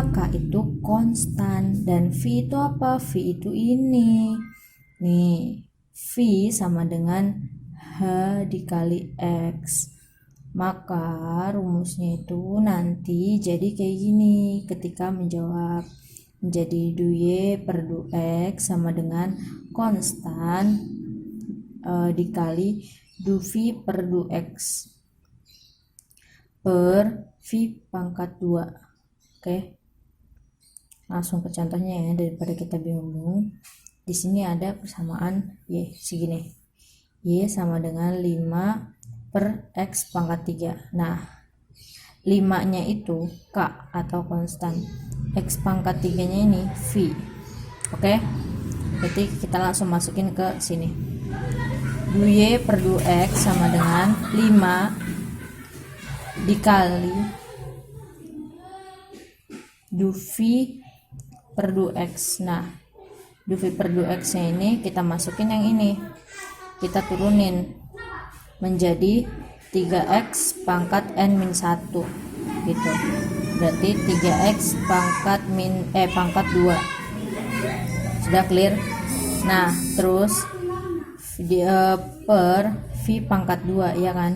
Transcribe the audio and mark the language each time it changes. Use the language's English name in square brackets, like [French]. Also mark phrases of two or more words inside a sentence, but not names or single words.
[Indonesian] K itu konstan, dan v itu apa? V itu ini. Nih, v sama dengan h dikali x. Maka rumusnya itu nanti jadi kayak gini ketika menjawab. Menjadi du y per du x sama dengan konstan dikali du v per du x per v pangkat 2. Oke. Langsung ke contohnya ya, daripada kita bingung. Di sini ada persamaan y segini. Y sama dengan 5 per x pangkat 3. Nah, 5-nya itu k atau konstan. X pangkat 3-nya ini v. Oke. Berarti kita langsung masukin ke sini. Du y per du x sama dengan 5 dikali du v per du x. Nah, du v per du x nya ini kita masukin yang ini, kita turunin menjadi 3x pangkat n min 1 gitu. Berarti 3x pangkat pangkat 2. Sudah clear? Nah, terus per V pangkat 2, ya kan?